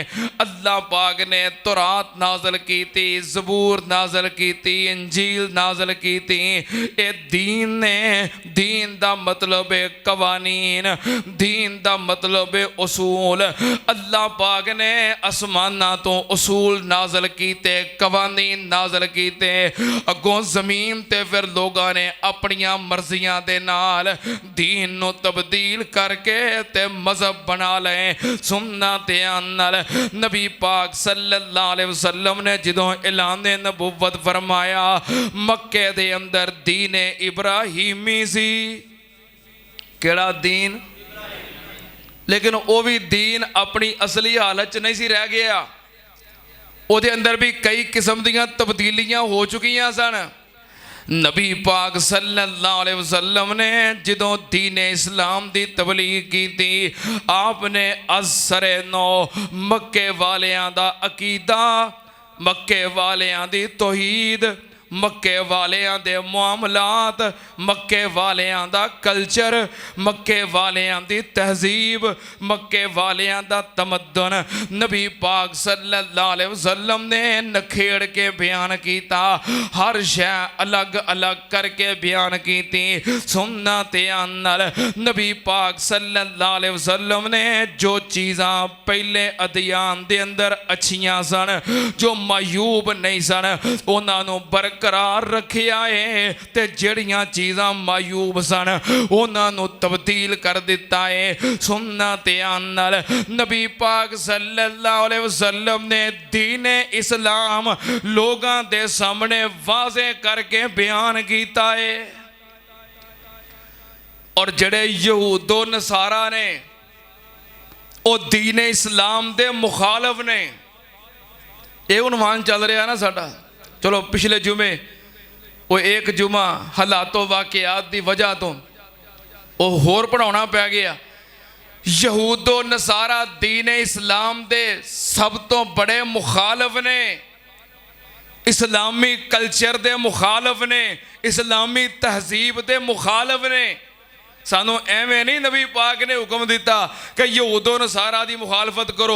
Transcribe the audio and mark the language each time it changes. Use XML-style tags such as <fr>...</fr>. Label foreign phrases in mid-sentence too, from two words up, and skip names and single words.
<ur>اللہ پاک نے تورات نازل کی تھی، زبور نازل کی تھی، انجیل نازل کی تھی.</ur> <pa>ਏ ਦੀਨ ਨੇ, ਦੀਨ ਦਾ ਮਤਲਬ ਹੈ ਕਵਾਨੀਨ, ਦੀਨ ਦਾ ਮਤਲਬ ਹੈ ਉਸੂਲ। ਅੱਲਾਹ ਪਾਕ ਨੇ ਆਸਮਾਨਾਂ ਤੋਂ ਉਸੂਲ ਨਾਜ਼ਿਲ ਕੀਤੇ, ਕਵਾਨੀਨ ਨਾਜ਼ਿਲ ਕੀਤੇ। ਅਗੋਂ ਜ਼ਮੀਨ ਤੇ ਫਿਰ ਲੋਕਾਂ ਨੇ ਆਪਣੀਆਂ ਮਰਜ਼ੀਆਂ ਦੇ ਨਾਲ ਦੀਨ ਨੂੰ ਤਬਦੀਲ ਕਰਕੇ ਤੇ ਮਜ਼ਹਬ ਬਣਾ ਲਏ। ਸੁਣਨਾ ਧਿਆਨ ਨਾਲ ਨਬੀ ਪਾਕ</pa> <ar>صلى الله عليه وسلم</ar> <pa>ਨੇ ਜਦੋਂ ਐਲਾਨ ਨਬੁੱਵਤ ਫ਼ਰਮਾਇਆ, ਮੱਕੇ ਦੇ ਅੰਦਰ ਦੀਨ ਇਬਰਾਹੀਮੀ ਸੀ। ਕਿਹੜਾ ਦੀਨ? ਲੇਕਿਨ ਉਹ ਵੀ ਦੀਨ ਆਪਣੀ ਅਸਲੀ ਹਾਲਤ ਚ ਨਹੀਂ ਸੀ ਰਹਿ ਗਿਆ, ਉਹਦੇ ਅੰਦਰ ਵੀ ਕਈ ਕਿਸਮ ਦੀਆਂ ਤਬਦੀਲੀਆਂ ਹੋ ਚੁੱਕੀਆਂ ਸਨ। ਨਬੀ ਪਾਕ</pa> <ar>صلى الله عليه وسلم</ar> <pa>ਨੇ ਜਦੋਂ ਦੀਨ ਇਸਲਾਮ ਦੀ ਤਬਲੀਗ਼ ਕੀ ਥੀ, ਆਪਨੇ ਅਸਰੇ ਨੌ ਮੱਕੇ ਵਾਲਿਆਂ ਦਾ ਅਕੀਦਾ, ਮੱਕੇ ਵਾਲਿਆਂ ਦੀ ਤੌਹੀਦ, ਮੱਕੇ ਵਾਲਿਆਂ ਦੇ ਮੁਆਮਲਾਤ, ਮੱਕੇ ਵਾਲਿਆਂ ਦਾ ਕਲਚਰ, ਮੱਕੇ ਵਾਲਿਆਂ ਦੀ ਤਹਜ਼ੀਬ, ਮੱਕੇ ਵਾਲਿਆਂ ਦਾ ਤਮੱਦਨ ਨਬੀ ਪਾਕ</pa> <ar>صلى الله عليه وسلم</ar> <pa>ਨੇ ਨਿਖੇੜ ਕੇ ਬਯਾਨ ਕੀਤਾ।</pa> <ur>ہر شے الگ الگ کر کے بیان کی تھی.</ur> <pa>ਸੁਣਨਾ ਧਿਆਨ ਨਾਲ ਨਬੀ ਪਾਕ</pa> <ar>صلى الله عليه وسلم</ar> <pa>ਨੇ ਜੋ ਚੀਜ਼ਾਂ ਪਹਿਲੇ ਅਦਿਆਨ ਦੇ ਅੰਦਰ ਅੱਛੀਆਂ ਸਨ, ਜੋ ਮਾਯੂਬ ਨਹੀਂ ਸਨ, ਉਨ੍ਹਾਂ ਨੂੰ ਬਰਕਰਾਰ ਰੱਖਿਆ ਹੈ, ਤੇ ਜਿਹੜੀਆਂ ਚੀਜ਼ਾਂ ਮਾਯੂਬ ਸਨ ਉਨ੍ਹਾਂ ਨੂੰ ਤਬਦੀਲ ਕਰ ਦਿੱਤਾ ਹੈ। ਸੁਣਨਾ ਧਿਆਨ ਨਾਲ ਨਬੀ ਪਾਕ</pa> <ar>صلى الله عليه وسلم</ar> <pa>ਨੇ ਦੀਨ ਇਸਲਾਮ ਲੋਕਾਂ ਦੇ ਸਾਹਮਣੇ ਵਾਜ਼ੇ ਕਰਕੇ ਬਯਾਨ ਕੀਤਾ ਹੈ। ਔਰ ਜਿਹੜੇ ਯਹੂਦੋ ਨਸਾਰਾ ਨੇ ਉਹ ਦੀਨ ਇਸਲਾਮ ਦੇ ਮੁਖ਼ਾਲਫ਼ ਨੇ। ਇਹ ਉਨਵਾਨ ਚੱਲ ਰਿਹਾ ਨਾ ਸਾਡਾ। ਚੱਲੋ ਪਿਛਲੇ ਜੁੰਮੇ ਉਹ ਇੱਕ ਜੁੰਮਾ ਹਾਲਾਤਾਂ ਵਾਕਿਆਤ ਦੀ ਵਜ੍ਹਾ ਤੋਂ ਉਹ ਹੋਰ ਪੜ੍ਹਾਉਣਾ ਪੈ ਗਿਆ। ਯਹੂਦੋ ਨਸਾਰਾ ਦੀਨ ਇਸਲਾਮ ਦੇ ਸਭ ਤੋਂ ਵੱਡੇ ਮੁਖ਼ਾਲਫ਼ ਨੇ, ਇਸਲਾਮੀ ਕਲਚਰ ਦੇ ਮੁਖ਼ਾਲਫ਼ ਨੇ, ਇਸਲਾਮੀ ਤਹਜ਼ੀਬ ਦੇ ਮੁਖ਼ਾਲਫ਼ ਨੇ। ਸਾਨੂੰ ਐਵੇਂ ਨਹੀਂ ਨਬੀ ਪਾਕ ਨੇ ਹੁਕਮ ਦਿੱਤਾ ਕਿ ਯਹੂਦੋ ਨਸਾਰਾ ਦੀ ਮੁਖ਼ਾਲਫ਼ਤ ਕਰੋ।</pa>